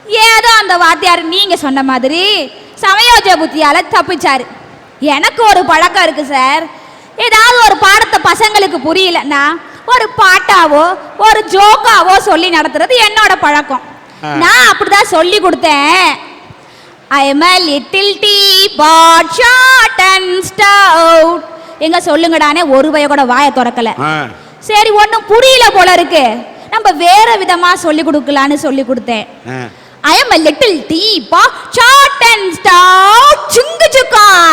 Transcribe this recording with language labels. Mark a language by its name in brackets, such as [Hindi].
[Tamil] ஏதோ அந்த வாத்தியார் நீங்க சொன்ன மாதிரி சமயோஜ புத்தியால தப்பிச்சாரு. எனக்கு ஒரு பழக்கம் இருக்கு சார், ஏதாவது ஒரு பாடத்தை பசங்களுக்கு புரியலன்னா ஒரு பாட்டாவோ ஒரு ஜோக்காவோ சொல்லி நடத்துறது என்னோட பழக்கம். நான் அப்படிதான் சொல்லி கொடுத்தேன். [English] I am a little teapot, short and stout. [Tamil] எங்க சொல்லுங்கடானே ஒரு பைய கூட வாயை திறக்கல. சரி ஒன்றும் புரியல போல இருக்கு, நம்ம வேற விதமா சொல்லி கொடுக்கலான்னு சொல்லி கொடுத்தேன். [English] I am a little teapot, short and stout, chungu chukka.